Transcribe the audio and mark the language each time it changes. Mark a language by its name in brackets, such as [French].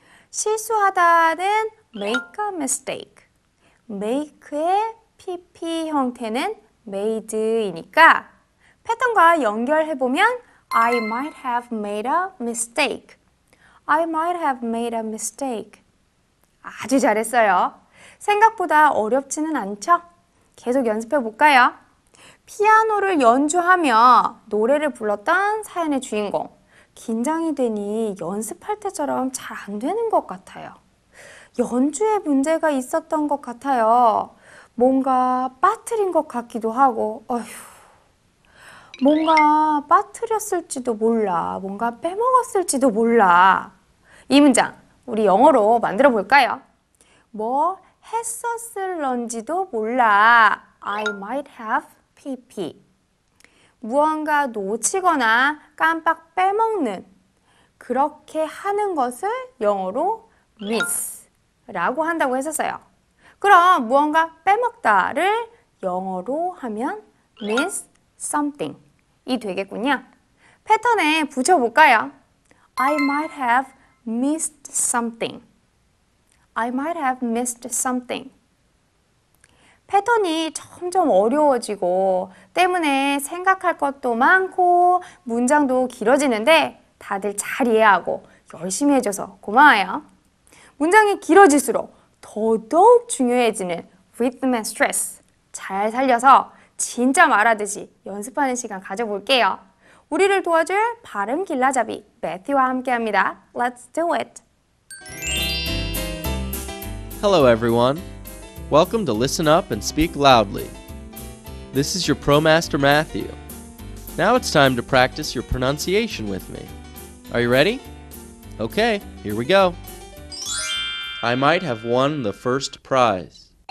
[Korean] 실수하다는 [English] make a mistake. make의 [Korean] pp 형태는 made이니까 패턴과 연결해보면 [English] I might have made a mistake. I might have made a mistake. [Korean] 아주 잘했어요. 생각보다 어렵지는 않죠? 계속 연습해 볼까요? 피아노를 연주하며 노래를 불렀던 사연의 주인공. 긴장이 되니 연습할 때처럼 잘 안 되는 것 같아요. 연주에 문제가 있었던 것 같아요. 뭔가 빠뜨린 것 같기도 하고, 뭔가 빠뜨렸을지도 몰라. 뭔가 빼먹었을지도 몰라. 이 문장 우리 영어로 만들어 볼까요? 뭐 했었을런지도 몰라. [English] I might have pp. [Korean] 무언가 놓치거나 깜빡 빼먹는 그렇게 하는 것을 영어로 miss 라고 한다고 했었어요. 그럼 무언가 빼먹다를 영어로 하면 [English] miss something [Korean] 이 되겠군요. 패턴에 붙여볼까요? [English] I might have missed something. I might have missed something. [Korean] 패턴이 점점 어려워지고 때문에 생각할 것도 많고 문장도 길어지는데 다들 잘 이해하고 열심히 해줘서 고마워요. 문장이 길어질수록 더더욱 중요해지는 rhythm and stress 잘 살려서 진짜 말하듯이 연습하는 시간 가져볼게요. 우리를 도와줄 발음 길라잡이 매튜와 함께합니다. [English] Let's do it! Hello everyone. Welcome to Listen Up and Speak Loudly. This is your ProMaster Matthew. Now it's time to practice your pronunciation with me. Are you ready? Okay, here we go. I might have won the first prize.